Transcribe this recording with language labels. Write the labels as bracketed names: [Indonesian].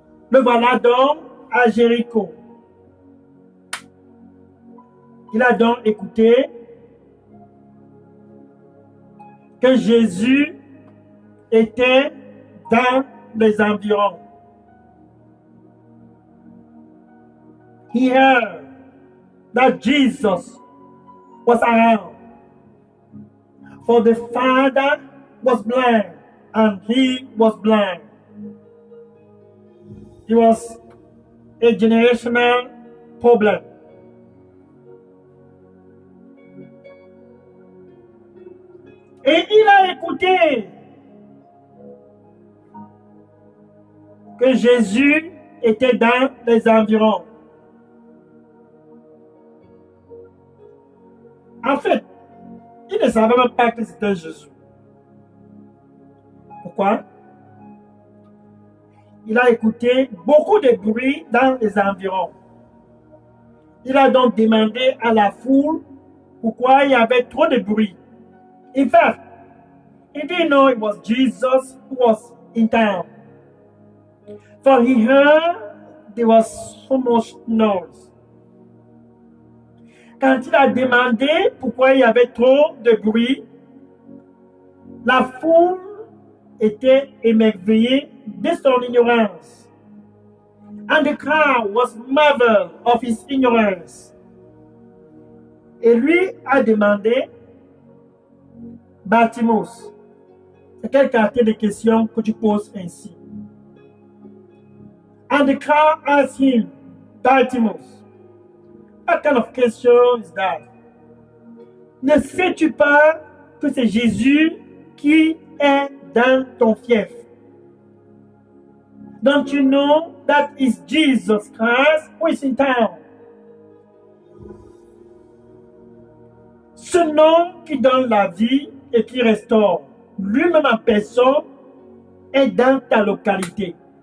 [French] Le voilà donc à Jéricho. Il a donc écouté que Jésus était dans les environs. [English] He heard that Jesus was around. For the father was blind and he was blind. It was a generational problem. [French] Et il a écouté que Jésus était dans les environs. En fait, il ne savait même pas que c'était Jésus. Pourquoi? Il a écouté beaucoup de bruit dans les environs. Il a donc demandé à la foule pourquoi il y avait trop de bruit. [English] In fact, he didn't know it was Jesus who was in town. For he heard there was so much noise. [French] Quand il a demandé pourquoi il y avait trop de bruit, la foule était émerveillée de son ignorance. [English] And the crowd was marveled of his ignorance. [French] Et lui a demandé, Bartimaeus, c'est quel quartier de questions que tu poses ainsi? [English] And the crowd asked him, Bartimaeus, what kind of question is that? [French] Ne sais-tu pas que c'est Jésus qui est dans ton fief? [English] Don't you know that is Jesus Christ who is in town? [French] Ce nom qui donne la vie et qui restaure, lui-même en personne, est dans ta localité.